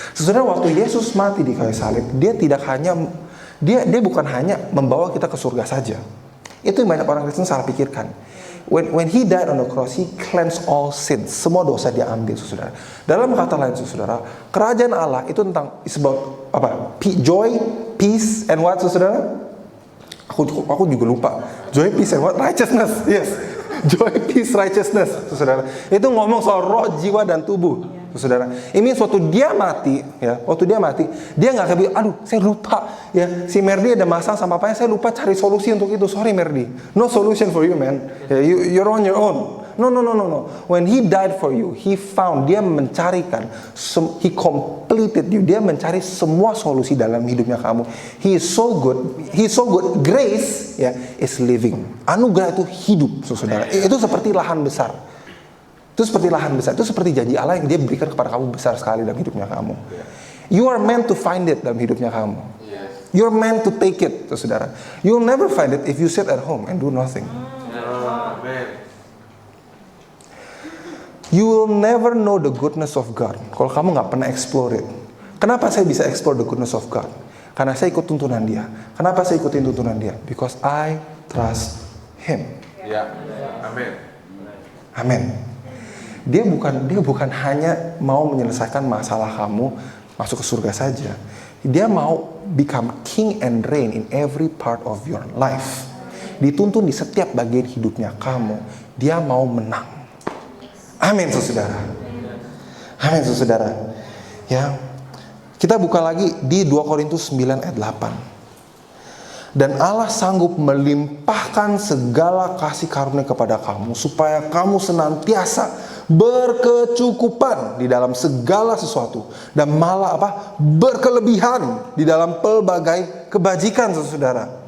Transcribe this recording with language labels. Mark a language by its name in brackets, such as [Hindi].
[Indonesian] Saudara, waktu Yesus mati di kayu salib, dia tidak hanya dia bukan hanya membawa kita ke surga saja. Itu yang banyak orang Kristen salah pikirkan. [English] When he died on the cross, he cleansed all sins. [Indonesian] Semua dosa dia ambil, saudara. Dalam kata lain, saudara, kerajaan Allah itu tentang [English] about [Indonesian] apa? [English] Joy, peace, and what, saudara? [Indonesian] Aku juga lupa. [English] Joy, peace, and what? Righteousness. Yes. Joy, peace, righteousness, [Indonesian] saudara. Itu ngomong soal roh, jiwa, dan tubuh, saudara. Ini waktu dia mati, ya, waktu dia mati, dia nggak kebilang, aduh, saya lupa, ya, si Merdi ada masalah sama papanya, saya lupa cari solusi untuk itu. [English] Sorry Merdi, no solution for you, man. Yeah, you're on your own. No. When he died for you, he found, [Indonesian] dia mencarikan, [English] he completed you. [Indonesian] Dia mencari semua solusi dalam hidupnya kamu. [English] He is so good. Grace, [Indonesian] ya, [English] is living. [Indonesian] Anugerah itu hidup, saudara. Itu seperti lahan besar. Itu seperti lahan besar. Itu seperti janji Allah yang dia berikan kepada kamu besar sekali dalam hidupnya kamu. [English] You are meant to find it [Indonesian] dalam hidupnya kamu. [English] You're meant to take it, saudara. You'll never find it if you sit at home and do nothing. Amen. You will never know the goodness of God [Indonesian] kalau kamu nggak pernah [English] explore it. [Indonesian] Kenapa saya bisa [English] explore the goodness of God? [Indonesian] Karena saya ikut tuntunan Dia. Kenapa saya ikutin tuntunan Dia? [English] Because I trust Him. [Indonesian] Ya. Amin. Amin. Dia bukan hanya mau menyelesaikan masalah kamu masuk ke surga saja. Dia mau [English] become king and reign in every part of your life. [Indonesian] Dituntun di setiap bagian hidupnya kamu. Dia mau menang. Amin, saudara. Amin, saudara. Ya. Kita buka lagi di 2 Korintus 9 ayat 8. Dan Allah sanggup melimpahkan segala kasih karunia kepada kamu supaya kamu senantiasa berkecukupan di dalam segala sesuatu dan malah berkelebihan di dalam pelbagai kebajikan, saudara.